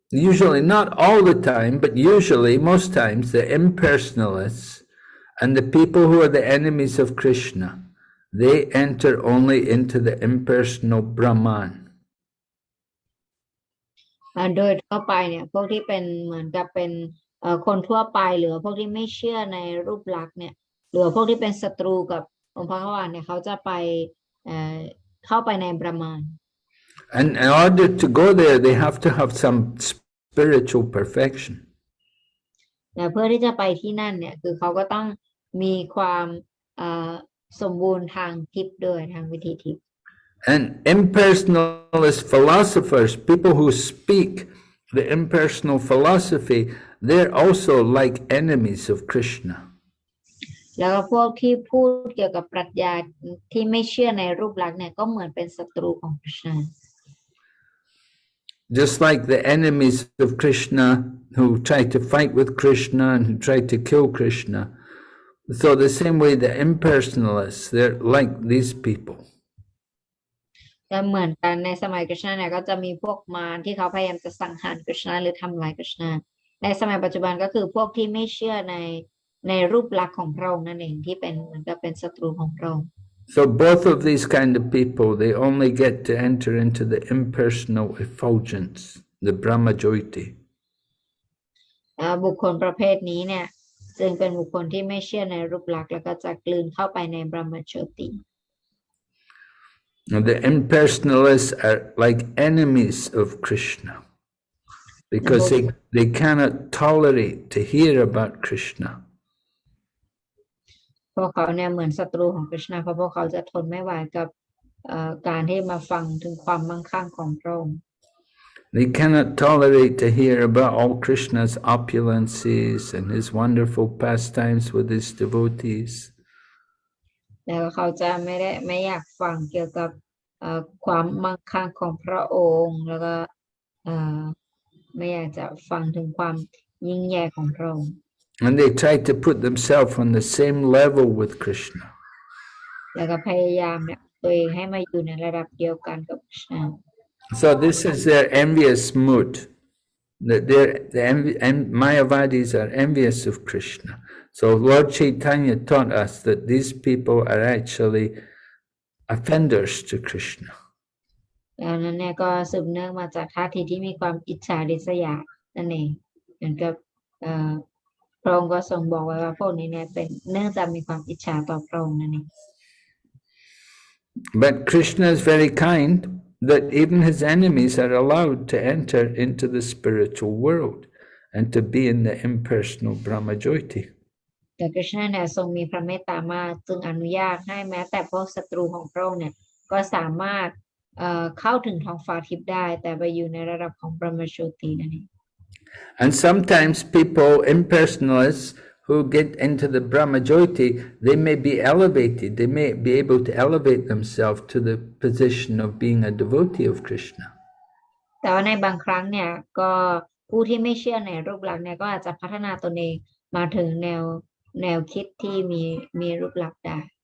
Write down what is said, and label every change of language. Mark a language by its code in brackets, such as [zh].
[en] Usually not all the time, but usually most times the impersonalists and the people who are the enemies of Krishna, they enter only into the impersonal Brahman. [th] โดยทั่วไปเนี่ยพวกที่เป็นเหมือนกับเป็นคนทั่วไปหรือพวกที่ไม่เชื่อในรูปลักษณ์เนี่ยหรือพวกที่เป็นศัตรูกับองค์พระวานเนี่ยเขาจะไปเข้าไปในบรหมาน [en] And in order to go there, they have to have some spiritual perfection. [th] เพื่อที่จะไปที่นั่นเนี่ยคือเขาก็ต้องมีความสมบูรณ์ทางทิพย์ด้วยทางวิถีทิพย์ [en] And impersonalist philosophers, people who speak the impersonal philosophy, they're also like enemies of Krishna. [th] แล้วก็พวกที่พูดเกี่ยวกับปรัชญาที่ไม่เชื่อในรูปลักษณ์เนี่ยก็เหมือนเป็นศัตรูของพระเจ้า [en] Just like the enemies of Krishna who try to fight with Krishna and who try to kill Krishna. So the same way the impersonalists, they're like these people. [th] และเหมือนกันในสมัยกฤษณะเนี่ยก็จะมีพวกมารที่เขาพยายามจะสังหารกฤษณะหรือทำลายกฤษณะในสมัยปัจจุบันก็คือพวกที่ไม่เชื่อในรูปลักษณ์ของพระองค์นั่นเองที่เป็นเหมือนกับเป็นศัตรูของพระองค์ [en] So both of these kind of people, they only get to enter into the impersonal effulgence, the Brahmajyoti. [th] บุคคลประเภทนี้เนี่ยจึงเป็นบุคคลที่ไม่เชื่อในรูปลักษณ์แล้วก็จะกลืนเข้าไปในบรหมโชติ [en] The impersonalists are like enemies of Krishna because they cannot tolerate to hear about Krishna. [th] พวกเขาเนี่ยเหมือนศัตรูของกฤษณะเพราะพวกเขาจะทนไม่ไหวกับการที่มาฟังถึงความมั่งคั่งของพระองค์ [en] They cannot tolerate to hear about all Krishna's opulences and his wonderful pastimes with his devotees. [th] แล้วเขาจะไม่อยากฟังเกี่ยวกับความมั่งคั่งของพระองค์แล้วก็ไม่อยากจะฟังถึงความยิ่งใหญ่ของพระองค์ [en] And they try to put themselves on the same level with Krishna. [th] แล้วก็พยายามเนี่ยตัวเองให้มาอยู่ในระดับเดียวกันกับพระเจ้า [en] So this is their envious mood. That Mayavadis are envious of Krishna. So Lord Chaitanya taught us that these people are actually offenders to Krishna. [th] ดังนั้นเนี่ยก็สืบเนื่องมาจากท่าทีที่มีความอิจฉาริษยา นั่นเองเหมือนกับพระองค์ก็ทรงบอกไว้ว่าพวกนี้เนี่ยเป็นเนื่องจากมีความอิจฉาต่อพระองค์นั่นเอง [en] But Krishna is very kind that even his enemies are allowed to enter into the spiritual world and to be in the impersonal Brahmajyoti. [th] แต่กฤษณะเนี่ยทรงมีพระเมตตามากจึงอนุญาตให้แม้แต่พวกศัตรูของพระองค์เนี่ยก็สามารถเข้าถึงท้องฟ้าทิพย์ได้แต่ไปอยู่ในระดับของบรมโชตินั่นเอง [en] And sometimes people, impersonalists, who get into the Brahmajyoti, they may be elevated, they may be able to elevate themselves to the position of being a devotee of Krishna. [th] แต่ว่าในบางครั้งเนี่ยก็ผู้ที่ไม่เชื่อในรูปลักษณ์เนี่ยก็อาจจะพัฒนาตนเองมาถึงแนวคิดที่มีรูปลักษณ์ได้